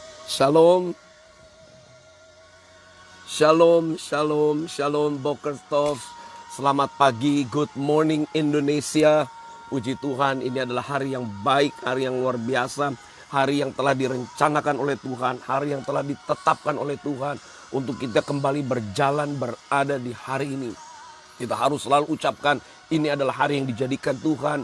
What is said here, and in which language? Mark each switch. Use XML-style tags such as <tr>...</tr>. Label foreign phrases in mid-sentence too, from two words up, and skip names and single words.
<he>שלום, שלום, שלום, שלום, בוקר טוב.</he> <id>Selamat pagi,</id> <en>good morning Indonesia.</en> <id>Puji Tuhan, ini adalah hari yang baik, hari yang luar biasa. Hari yang telah direncanakan oleh Tuhan, hari yang telah ditetapkan oleh Tuhan. Untuk kita kembali berjalan berada di hari ini. Kita harus selalu ucapkan, ini adalah hari yang dijadikan Tuhan.</id>